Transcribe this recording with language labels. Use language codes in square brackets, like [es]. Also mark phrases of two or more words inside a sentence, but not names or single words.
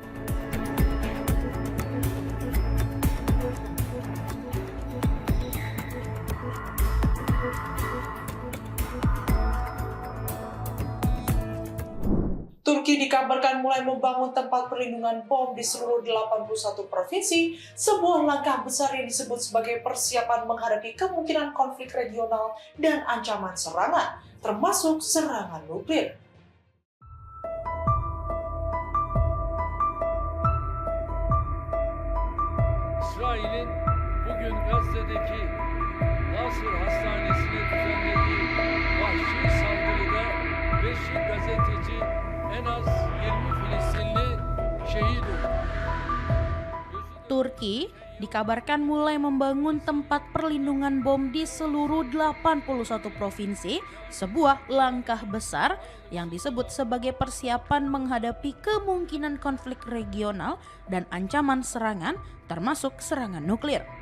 [id] Turki dikabarkan mulai membangun tempat perlindungan bom di seluruh 81 provinsi, sebuah langkah besar yang disebut sebagai persiapan menghadapi kemungkinan konflik regional dan ancaman serangan, termasuk serangan nuklir. [tr] İsrail'in bugün Gazze'deki Nasır Hastanesi'ne düzenlediği vahşi saldırıda 5 gazeteci en az 20 Filistinli şehit oldu. [id] Turki dikabarkan mulai membangun tempat perlindungan bom di seluruh 81 provinsi, sebuah langkah besar yang disebut sebagai persiapan menghadapi kemungkinan konflik regional dan ancaman serangan, termasuk serangan nuklir.